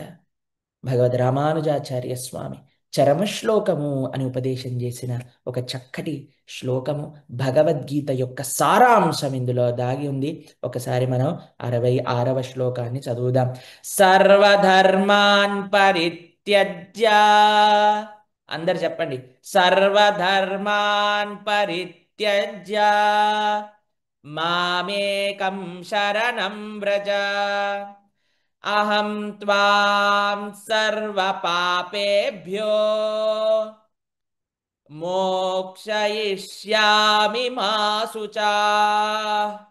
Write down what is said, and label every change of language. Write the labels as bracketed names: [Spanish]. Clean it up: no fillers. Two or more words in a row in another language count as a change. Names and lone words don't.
[Telugu] భగవద్ రామానుజాచార్య స్వామి చరమ శ్లోకము అని ఉపదేశం చేసిన ఒక చక్కటి శ్లోకము, భగవద్గీత యొక్క సారాంశం ఇందులో దాగి ఉంది. ఒకసారి మనం 66వ శ్లోకాన్ని చదువుదాం. [Sanskrit] సర్వధర్మాన్ పరిత్యజ్య, [Telugu] అందరు చెప్పండి, [Sanskrit] సర్వధర్మాన్ పరిత్యజ్య మామేకం శరణం వ్రజ, అహం త్వాం సర్వపాపేభ్యో మోక్షయిష్యామి మా శుచాః.